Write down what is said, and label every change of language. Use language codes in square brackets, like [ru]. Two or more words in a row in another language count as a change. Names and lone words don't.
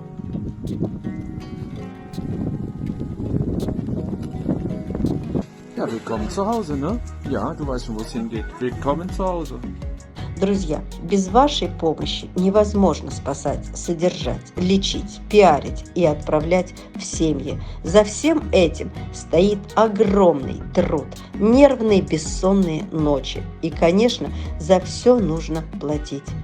[de] Ja, willkommen zu Hause, ne? Ja, du weißt schon, wo es hingeht. Willkommen zu Hause. [ru] Друзья, без вашей помощи невозможно спасать, содержать, лечить, пиарить и отправлять в семьи. За всем этим стоит огромный труд, нервные бессонные ночи. И, конечно, за все нужно платить.